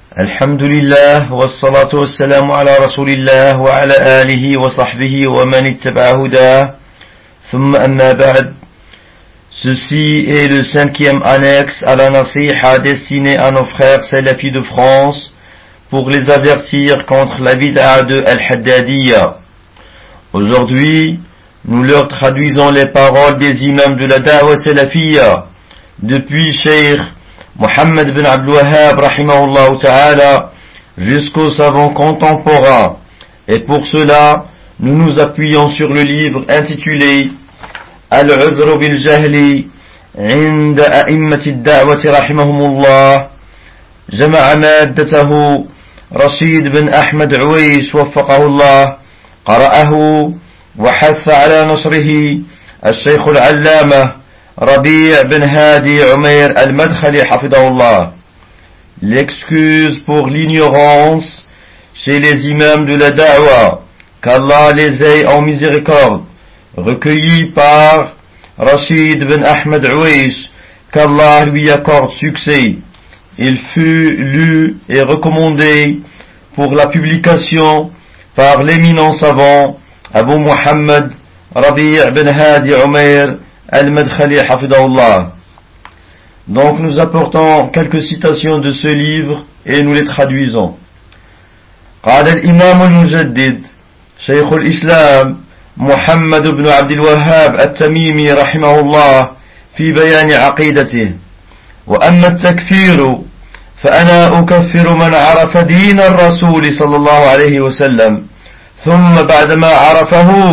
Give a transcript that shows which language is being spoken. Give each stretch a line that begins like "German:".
Arabic: الحمد لله والصلاة والسلام على رسول الله وعلى آله وصحبه ومن اتبع هداه ثم أما بعد.
French: Ceci est le cinquième annexe à la nasiha destinée à nos frères salafis de France pour les avertir contre la bid'a de Al-Haddadiyya. Aujourd'hui, nous leur traduisons les paroles des imams de la da'wa salafiyya depuis Cheikh Mohammed ibn Abdul Wahhab rahimahullah ta'ala jusqu'au savant contemporain. Et pour cela, nous nous appuyons sur le livre intitulé
Arabic: العذر بالجهل عند أئمة الدعوة رحمهم الله جمع مادته رشيد بن أحمد عويس وفقه الله قرأه وحث على نشره الشيخ العلامة ربيع بن هادي عمير المدخلي حفظه الله.
French: L'excuse pour l'ignorance chez les imams de la da'wa, qu'Allah les ait en miséricorde, recueilli par Rashid ibn Ahmed Uwaysh, qu'Allah lui accorde succès. Il fut lu et recommandé pour la publication par l'éminent savant Abu Muhammad Rabi' ibn Hadi Umair al-Madkhali Hafidahullah. Donc nous apportons quelques citations de ce livre et nous les traduisons.
Arabic: قال الإمام المجدد شيخ الإسلام محمد بن عبد الوهاب التميمي رحمه الله في بيان عقيدته: وأما التكفير فأنا أكفر من عرف دين الرسول صلى الله عليه وسلم ثم بعدما عرفه